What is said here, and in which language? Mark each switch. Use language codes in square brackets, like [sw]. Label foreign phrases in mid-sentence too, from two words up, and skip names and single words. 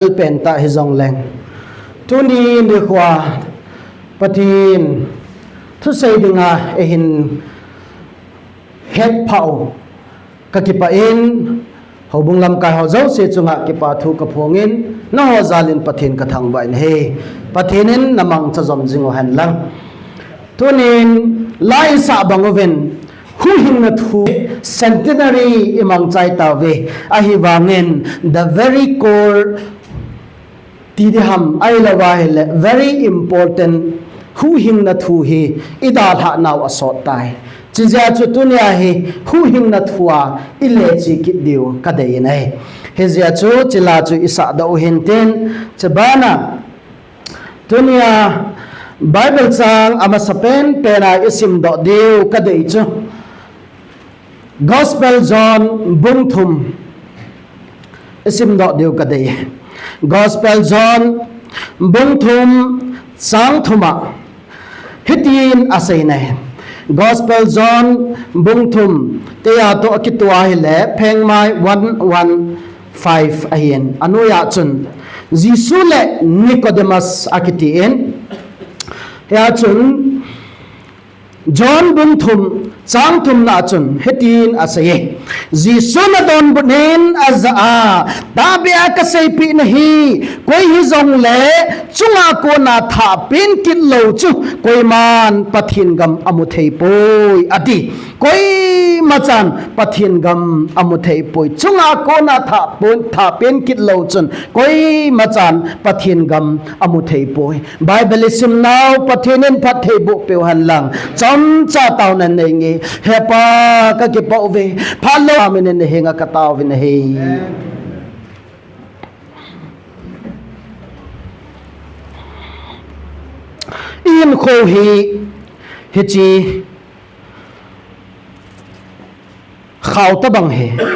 [zom] penta hizong leng tuni ni kwa patin thu sei dinga ehin het phau ka kipain hobung lam ka ho zo se chunga kipa thu ka phongin na ho zalin pathin ka thang bain he pathinin namang chazom jingo han lang tunin lai sa bangoven hu hing na thu centenary imang chai tawe ahi wangen [en] the very core [zom] tidiham ailawa hele [en] very important [zom] hu hing na thu hi idal ha naw asot tai chija chu tunia hi hu hing na thua ile chi ki diu kadai nai hezia chu chila chu isa da uhinten chabana tunia bible sang ama sapen pera isim do diu kadai chu gospel john bungthum isim do diu kadai gospel john bungthum sang thuma hitin asai nai gospel john bungthum te ya to akitwa hile phengmai 115 ahin anuya chun jisu le nicodemus akitiin ya chun john bungthum sang thum na chun hetin asaye jisu na don bunin aza tabia ka sei pi nahi koi hi zong le chunga ko na tha pin kit lo chu koi man pathin gam amuthei poi ati koi machan pathin gam amuthei poi chunga ko na tha pin kit lo chun koi machan pathin gam amuthei poi bible sim now pathinin pathei bu pe han lang chom cha taw na nei nge hepa ka ki pau ve phalo amen ne henga ka taw vin he in kho hi hichi khaw ta bang he